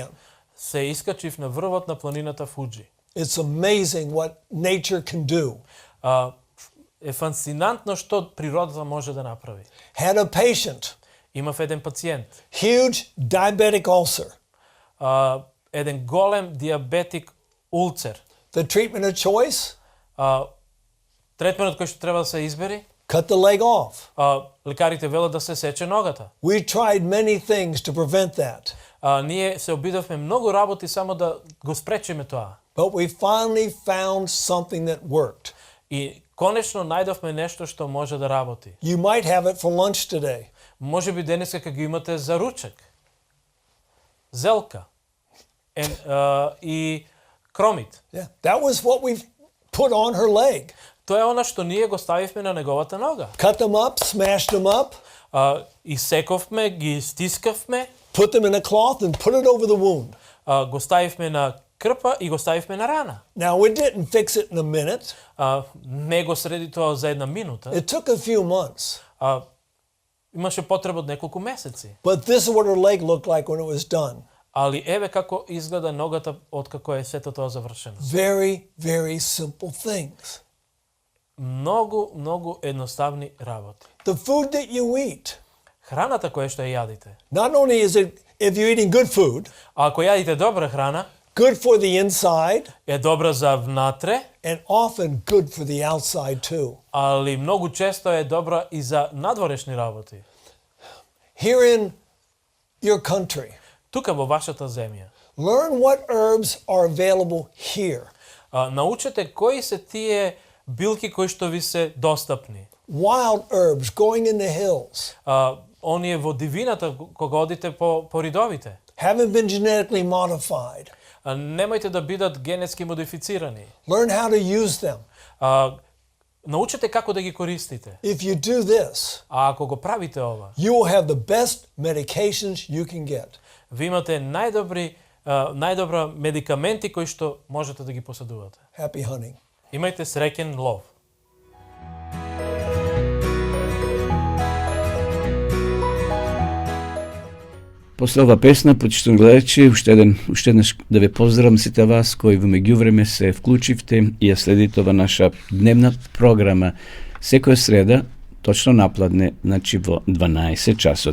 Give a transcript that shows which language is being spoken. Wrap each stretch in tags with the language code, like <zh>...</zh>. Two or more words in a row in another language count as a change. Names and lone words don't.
<mk>се искачив на врвот на планината Фуджи.</mk> <en>It's amazing what nature can do.</en> <mk>Е фасцинантно што природата може да направи.</mk> <en>Had a patient,</en> <mk>Имав еден пациент,</mk> <en>huge diabetic ulcer.</en> <mk>еден голем диабетик улцер.</mk> <en>The treatment of choice,</en> <mk>Третменот кој што треба да се избери,</mk> <en>cut the leg off.</en> <mk>лекарите велат да се сече ногата.</mk> <en>We tried many things to prevent that,</en> <mk>Ние се обидовме многу работи само да го спречиме тоа.</mk> <en>but we finally found something that worked.</en> <mk>И конечно најдовме нешто што може да работи.</mk> <en>You might have it for lunch today.</en> <mk>Може би денеска ќе го имате за ручек. Зелка. И кромит.</mk> <en>Yeah, that was what we put on her leg.</en> <mk>Тоа е она што ние го ставивме на неговата нога.</mk> <en>Cut them up, smashed them up,</en> <mk>Исековме, ги стискавме,</mk> <en>put them in a cloth and put it over the wound.</en> <mk>го ставивме на крпа и го ставивме на рана.</mk> <en>Now, we didn't fix it in a minute.</en> <mk>Не го среди тоа за една минута.</mk> <en>It took a few months.</en> <mk>Имаше потреба од неколку месеци.</mk> <en>But this is what her leg looked like when it was done.</en> <mk>Али еве како изгледа ногата откако е сето тоа завршено.</mk> <en>Very, very simple things.</en> <mk>Многу едноставни работи.</mk> <en>The food that you eat,</en> <mk>Храната која што ја јадите.</mk> <en>not only is it, if you're eating good food,</en> <mk>А ако јадите добра храна,</mk> <en>good for the inside,</en> <mk>е добра за внатре,</mk> <en>and often good for the outside too.</en> <mk>али многу често е добра и за надворешни работи.</mk> <en>Here in your country,</en> <mk>Тука во вашата земја.</mk> <en>learn what herbs are available here.</en> <mk>Научете кои се тие билки кои што ви се достапни.</mk> <en>Wild herbs growing in the hills.</en> <mk>Оние во дивината кога одите по ридовите.</mk> <en>Haven't been genetically modified.</en> <mk>Немојте да бидат генетски модифицирани.</mk> <en>Learn how to use them.</en> <mk>Научете како да ги користите.</mk> <en>If you do this,</en> <mk>А ако го правите ова,</mk> <en>you will have the best medications you can get.</en> <mk>ви имате најдобра медикаменти кои што можете да ги поседувате.</mk> <en>Happy hunting.</en> <mk>Имајте среќен лов. После ова песна, почитувани гледачи, уште еднаш да ве поздравам сите вас кои во меѓувреме се вклучивте и ја следите ова наша дневна програма секоја среда, точно напладне, значи во 12 часот.</mk>